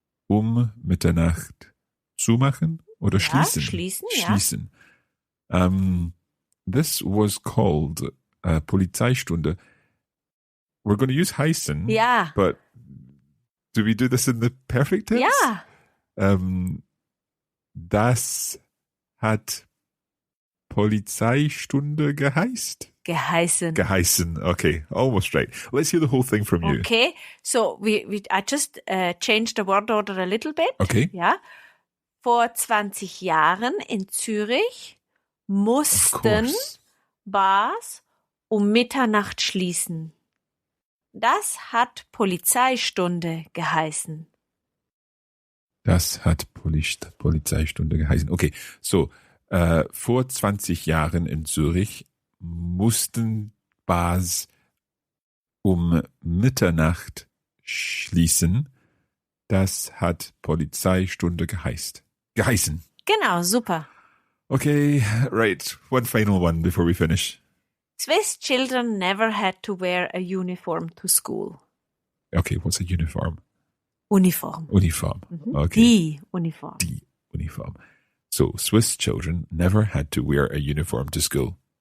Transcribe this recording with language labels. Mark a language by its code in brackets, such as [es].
[de] Mitternacht zumachen oder schließen? Schließen. [en] This was called Polizeistunde. We're going to use heißen. Yeah. But do we do this in the perfect tense? Yeah. [de] Das hat Polizeistunde geheißen. [en] Okay, almost right. Let's hear the whole thing from you. Okay, so I just changed the word order a little bit. Okay. [de] Ja. Vor 20 Jahren in Zürich mussten Bars um Mitternacht schließen. Das hat Polizeistunde geheißen. Das hat Polizeistunde geheißen. Okay, so, vor 20 Jahren in Zürich mussten Bars um Mitternacht schließen. Das hat Polizeistunde geheißen. Genau, super. [en] Okay, right. One final one before we finish. Swiss children never had to wear a uniform to school. Okay, what's a uniform? Uniform. Uniform. Okay. [de] Die Uniform. Die Uniform. [en] So, Swiss children never had to wear a uniform to school.